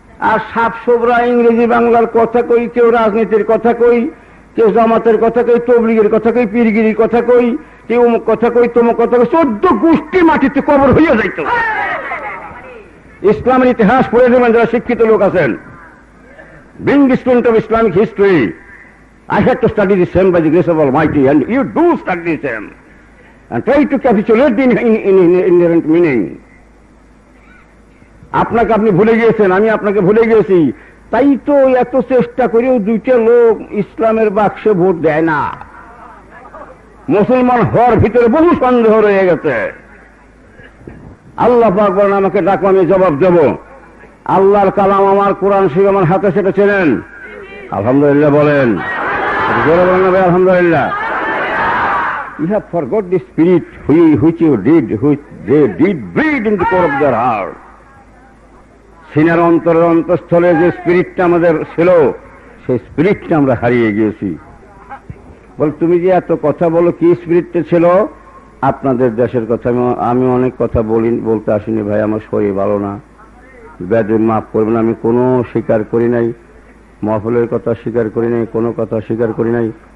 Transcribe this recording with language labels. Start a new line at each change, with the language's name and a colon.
Bangla: আর সাপ সোবরা ইংরেজি বাংলার কথা কই, কেউ রাজনীতির কথা কই, কেউ জামাতের কথা কই, তবলিগের কথা কই, পীরগিরির কথা কই, কেউ অমুক কথা কই, তমুক কথা কই, 14 গোষ্ঠী মাটিতে কবর হইয়া যাইত। ইসলামের ইতিহাস পড়ে দেবেন যারা শিক্ষিত লোক আছেন।
English: Being the student of Islamic history, I had to study the same by the grace of Almighty, and you do study the same and try to capitulate the inherent meaning.
Bangla: আপনাকে আপনি ভুলে গিয়েছেন, আমি আপনাকে ভুলে গিয়েছি, তাই তো এত চেষ্টা করেও 2টা লোক ইসলামের বাক্সে ভোট দেয় না। মুসলমান হওয়ার ভিতরে বহু সন্দেহ রয়ে গেছে। আল্লাহ পাক বলেন আমাকে ডাকো, আমি জবাব দেব। আল্লাহর কালাম আমার কোরআন শরীফ আমার হাতে, সেটা চেনেন? আলহামদুলিল্লাহ বলেন, জোরে বলেন না ভাই আলহামদুলিল্লাহ।
English: You have forgot the spirit which they did breathe in the core of their heart.
Bangla: সিনার অন্তরের অন্তঃস্থলে যে স্পিরিটটা আমাদের ছিল, সেই স্পিরিটটা আমরা হারিয়ে গিয়েছি। বল তুমি যে এত কথা বলো, কি স্পিরিটটা ছিল? আপনাদের দেশের কথা আমি অনেক কথা বলতে আসিনি ভাই, আমার শরীর ভালো না, বেদুন মাফ করবেন, আমি কোনো স্বীকার করি নাই, মহফিলের কথা স্বীকার করি নাই, কোনো কথা স্বীকার করি নাই।